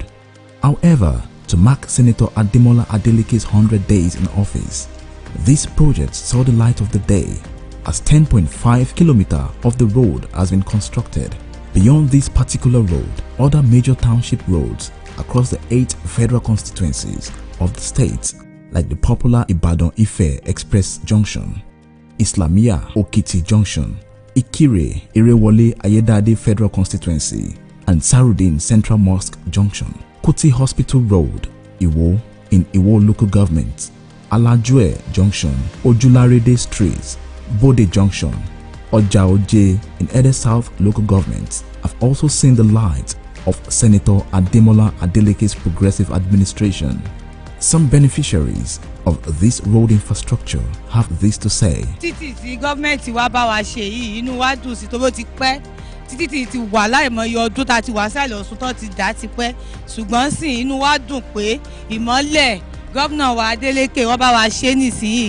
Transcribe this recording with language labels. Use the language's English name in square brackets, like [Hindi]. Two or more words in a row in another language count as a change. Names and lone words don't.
[English] However, to mark Senator Ademola Adeleke's 100 days in office, this project saw the light of the day as 10.5 kilometers of the road has been constructed. Beyond this particular road, other major township roads across the 8 federal constituencies of the state, like the popular Ibadan-Ife Express Junction, Islamia Okiti Junction, Ikire Irewole Ayedade Federal Constituency, and Sarudin Central Mosque Junction, Kuti Hospital Road, Iwo in Iwo Local Government, Alajue Junction, Ojularede Street, Bode Junction, Ojaoje in Ede South Local Government have also seen the light of Senator Ademola Adeleke's progressive administration. Some beneficiaries of this road infrastructure have this to say. [Yoruba] Títì tí gọ́ọ̀mẹ̀ntì wa bá wa ṣe yìí, inú wa dùn sí tó bó ti pẹ́. Títì ti wà láìmọye ọdún tá ti wà sálẹ̀ Ọ̀ṣun tó ti dá ti pẹ́. Ṣùgbọ́n sì inú wa dùn pé ìmọ́lẹ̀ gómìnà wa Adeleke wọ́n bá wa ṣe nísìnyí.